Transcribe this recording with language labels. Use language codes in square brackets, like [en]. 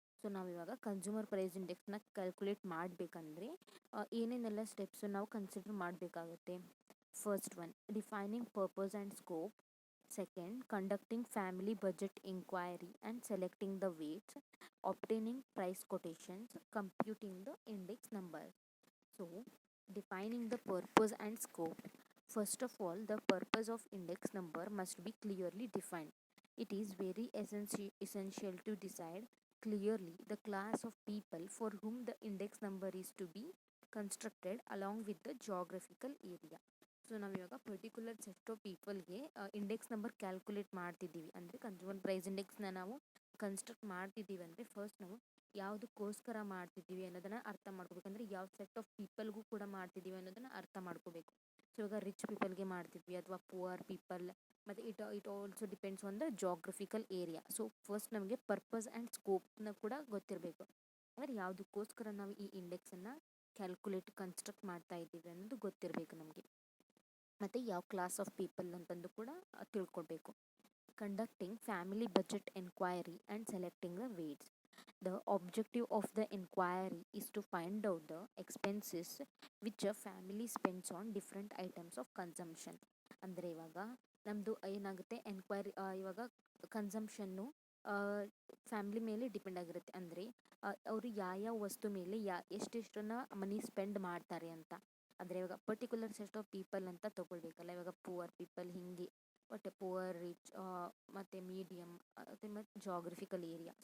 [kn] So ನಾವಿವಾಗ consumer price ಇಂಡೆಕ್ಸ್ನ calculate ಮಾಡಬೇಕಂದ್ರೆ ಏನೇನೆಲ್ಲ ಸ್ಟೆಪ್ಸು ನಾವು ಕನ್ಸಿಡರ್ ಮಾಡಬೇಕಾಗುತ್ತೆ. [en] First one, defining purpose and scope. Second, conducting family budget inquiry and selecting the weights, obtaining price quotations, computing the index number. So, defining the purpose and scope. First of all, the purpose of index number must be clearly defined. It is very essential to decide clearly the class of people for whom the index number is to be constructed along with the geographical area. [kn] So ನಾವು ಇವಾಗ particular set of ಪೀಪಲ್ಗೆ index number calculate ಮಾಡ್ತಿದ್ದೀವಿ ಅಂದರೆ consumer price ಇಂಡೆಕ್ಸ್ನ ನಾವು construct ಮಾಡ್ತಿದ್ದೀವಿ ಅಂದರೆ first ನಾವು ಯಾವುದಕ್ಕೋಸ್ಕರ ಮಾಡ್ತಿದ್ದೀವಿ ಅನ್ನೋದನ್ನು ಅರ್ಥ ಮಾಡ್ಕೋಬೇಕಂದ್ರೆ ಯಾವ ಸೆಟ್ ಆಫ್ ಪೀಪಲ್ಗೂ ಕೂಡ ಮಾಡ್ತಿದ್ದೀವಿ ಅನ್ನೋದನ್ನು ಅರ್ಥ ಮಾಡ್ಕೋಬೇಕು. ಸೊ ಇವಾಗ ರಿಚ್ ಪೀಪಲ್ಗೆ ಮಾಡ್ತಿದ್ವಿ ಅಥವಾ ಪುವರ್ ಪೀಪಲ್, ಮತ್ತು [en] It also depends on the geographical area. [kn] So first ನಮಗೆ ಪರ್ಪಸ್ ಆ್ಯಂಡ್ ಸ್ಕೋಪ್ನ ಕೂಡ ಗೊತ್ತಿರಬೇಕು. ಅಂದರೆ ಯಾವುದಕ್ಕೋಸ್ಕರ ನಾವು ಈ ಇಂಡೆಕ್ಸನ್ನು ಕ್ಯಾಲ್ಕುಲೇಟ್ ಕನ್ಸ್ಟ್ರಕ್ಟ್ ಮಾಡ್ತಾ ಇದ್ದೀವಿ ಅನ್ನೋದು ಗೊತ್ತಿರಬೇಕು ನಮಗೆ. ಮತ್ತು ಯಾವ ಕ್ಲಾಸ್ ಆಫ್ ಪೀಪಲ್ ಅಂತಂದು ಕೂಡ ತಿಳ್ಕೊಳ್ಬೇಕು. [en] Conducting family budget enquiry and selecting the weights. The objective of the inquiry is to find out the expenses which a family spends on different items of consumption. [kn] ಅಂದರೆ ಇವಾಗ ನಮ್ಮದು ಏನಾಗುತ್ತೆ enquiry, ಇವಾಗ ಕನ್ಸಂಪ್ಷನ್ನು family ಮೇಲೆ depend ಆಗಿರುತ್ತೆ. ಅಂದರೆ ಅವರು ಯಾವ ವಸ್ತು ಮೇಲೆ ಎಷ್ಟೆಷ್ಟನ್ನ ಮನಿ ಸ್ಪೆಂಡ್ ಮಾಡ್ತಾರೆ ಅಂತ. ಅಂದರೆ ಇವಾಗ ಪರ್ಟಿಕ್ಯುಲರ್ ಸೆಟ್ ಆಫ್ ಪೀಪಲ್ ಅಂತ ತೊಗೊಳ್ಬೇಕಲ್ಲ. ಇವಾಗ ಪುವರ್ ಪೀಪಲ್ ಹಿಂಗೆ ಬಟ್ ಪುವರ್, ರಿಚ್, ಮತ್ತು ಮೀಡಿಯಮ್, ಮತ್ತು ಜಾಗ್ರಫಿಕಲ್ ಏರಿಯಾ.